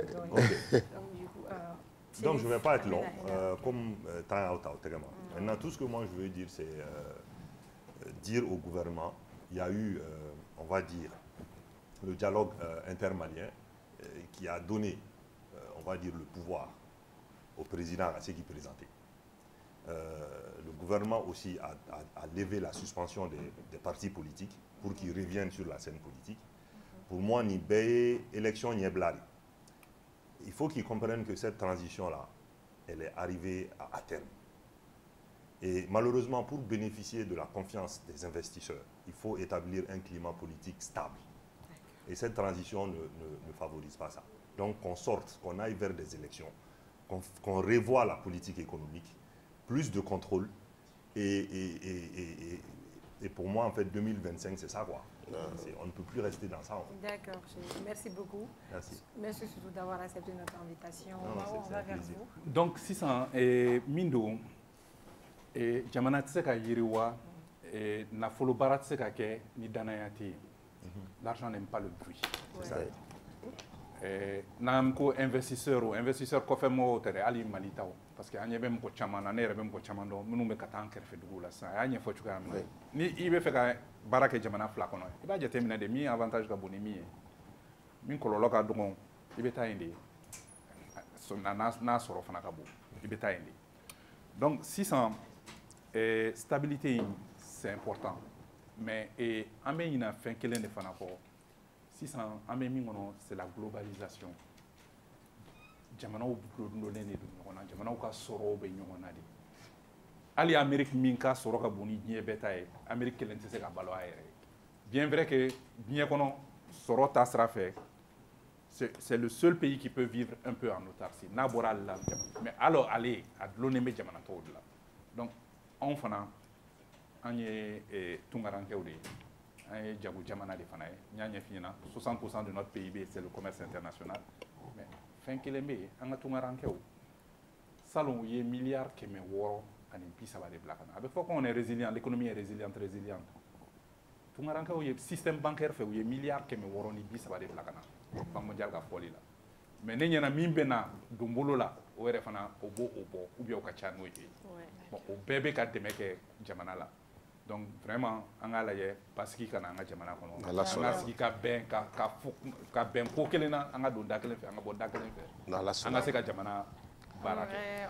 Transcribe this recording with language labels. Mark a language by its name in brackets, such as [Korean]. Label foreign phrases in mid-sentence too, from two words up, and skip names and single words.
[French] Donc je ne vais pas être long, comme temps Maintenant, tout ce que moi je veux dire, c'est dire au gouvernement, il y a eu, on va dire, le dialogue intermalien qui a donné, on va dire, le pouvoir au président à ce qu'il présentait. Le gouvernement aussi a levé la suspension des partis politiques pour qu'ils reviennent sur la scène politique. Pour moi, [Bambara] ni Beye, élection, ni Blari. [French] Il faut qu'ils comprennent que cette transition-là, elle est arrivée à terme. Et malheureusement, pour bénéficier de la confiance des investisseurs, il faut établir un climat politique stable. Et cette transition ne favorise pas ça. Donc qu'on sorte, qu'on aille vers des élections, qu'on revoie la politique économique, plus de contrôle. Et pour moi, en fait, 2025, c'est ça, quoi. On ne peut plus rester dans ça. D'accord, merci beaucoup. Merci. Merci surtout d'avoir accepté notre invitation. On va vers vous. Donc, si ça, Mindo, [Bambara] jamana tse ka yiriwa, nafolo bara tse ka ke ni danayati. [French] L'argent n'aime pas le bruit. C'est ça. [Bambara] N'am ko investisseur kɔfɛ mɔgɔw tɛ dɛ hali Mali taw [French] parce que [Bambara] an ɲɛ bɛ mɔgɔ caman na ne yɛrɛ bɛ mɔgɔ caman dɔn minnu bɛ ka taa an kɛrɛfɛ duguw la sisan a y'a ɲɛfɔ cogoya min na ni i bɛ fɛ ka baara kɛ jamana fila kɔnɔ i b'a jateminɛ de min avantage ka bon ni min ye min kɔlɔlɔ ka dɔgɔ i bɛ taa yen de n'a sɔrɔ fana ka bon i bɛ taa yen de donc sisan stabilité [French] c'est important mais [Bambara] an bɛ ɲinɛ fɛn kelen de fana kɔ sisan an bɛ min kɔnɔ [French] c'est la globalisation [Bambara] jamanaw dulonlen de don ɲɔgɔn na jamanaw ka sɔrɔw bɛ ɲɔgɔn na de hali Amérique min ka sɔrɔ ka bon ni diɲɛ bɛɛ ta ye Amérique kelen tɛ se ka balo a yɛrɛ ye [French] bien vrai que [Bambara] diɲɛ kɔnɔ sɔrɔ ta sira fɛ [French] c'est le seul pays qui peut vivre un peu en autarcie [Bambara] n'a bɔra ale la [French] mais alors [Bambara] ale a dulonnen bɛ jamana tɔw de la donc anw fana an ye tungarankɛw de ye an ye jago jamana de fana ye n y'a ɲɛf'i ɲɛna 60% [French] de notre PIB c'est le commerce international [Bambara] mais fɛn kelen bɛ yen an ka tungarankɛw salon u ye miliyari 630 de bila ka na a bɛ fɔ [French] qu'on est résilient l'économie est résiliente [Bambara] tungarankɛw ye [French] système bancaire [Bambara] fɛ u ye miliyari 630 de bila ka na [French] Banque mondiale [Bambara] ka fɔli la mais ne ɲɛna min bɛ na don bolo la o yɛrɛ fana o b'o bɔ [French] ou bien [Bambara] o ka ca n'o ye bon o bɛɛ bɛ ka dɛmɛ kɛ jamana la [French] donc vraiment [Bambara] an k'a lajɛ basigi ka na an ka jamana kɔnɔ an ka sigi ka bɛn ko kelen na an ka don da kelen fɛ an ka bɔ da kelen fɛ an ka se ka jamana baara kɛ